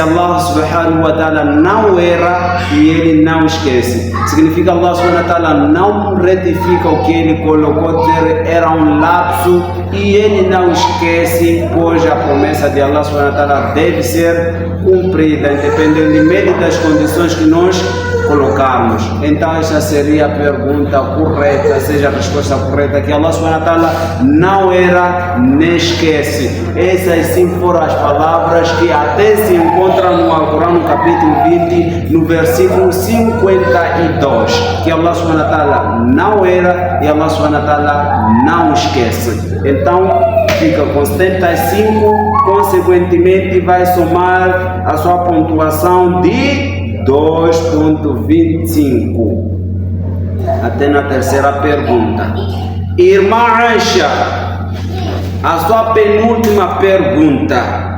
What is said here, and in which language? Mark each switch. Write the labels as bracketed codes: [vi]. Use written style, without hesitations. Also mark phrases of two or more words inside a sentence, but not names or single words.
[pt] Allah [ar] سبحانه وتعالى [pt] não erra e ele não esquece. Significa Allah [ar] سبحانه وتعالى [pt] não retifica o que ele colocou, era um lapso e ele não esquece, pois a promessa de Allah [ar] سبحانه وتعالى [pt] deve ser cumprida, independentemente das condições que nós colocarmos. Então essa seria a pergunta correta, seja a resposta correta, que Allah [ar] سبحانه وتعالى [pt] não era nem esquece. Essas sim foram as palavras que até se encontram no Alcorão, no capítulo 20, no versículo 52, que Allah [ar] سبحانه وتعالى [pt] não era e Allah [ar] سبحانه وتعالى [pt] não esquece. Então fica com 75, consequentemente vai somar a sua pontuação de 2.25. Até na terceira pergunta. Irmã Aisha, a sua penúltima pergunta.